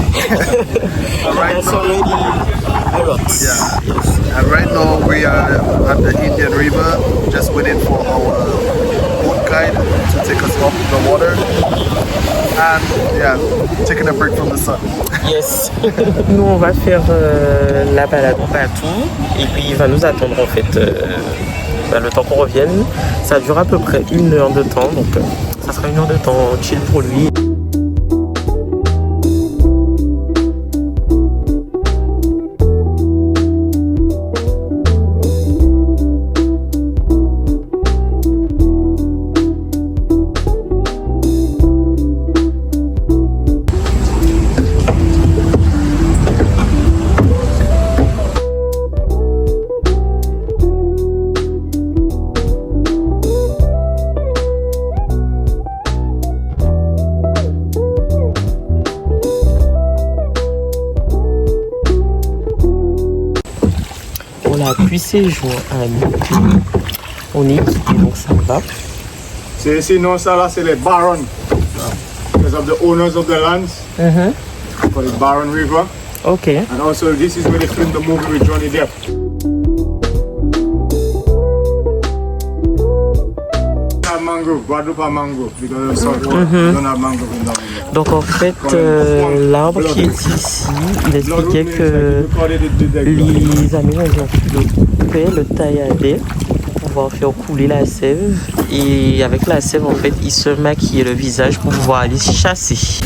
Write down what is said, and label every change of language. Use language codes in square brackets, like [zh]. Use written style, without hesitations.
[en] That's already a lot. Yeah. And right now we are at the Indian River, just waiting for our boat guide to take us off the water. And yeah, taking a break from the sun. Yes. [fr] Nous on va faire la balade en bateau et puis il va nous attendre en fait le temps qu'on revienne. Ça dure à peu près 1 heure de temps, donc ça sera 1 heure de temps chill pour lui. Puis séjour à midi. On est équipé, donc ça va. C'est sinon ça là c'est les barons. [en] Because of the owners of the lands. For the Barron River. Okay. And also this is where they filmed the movie with Johnny Depp. mangrove, Guadeloupe a mangrove, because of salt water. Don't have mangrove in Dominica. [fr] Donc en fait, l'arbre qui est ici, il expliquait que les Amérindiens le taillaient pour pouvoir faire couler la sève. Et avec la sève, en fait, ils se maquillaient le visage pour pouvoir aller chasser.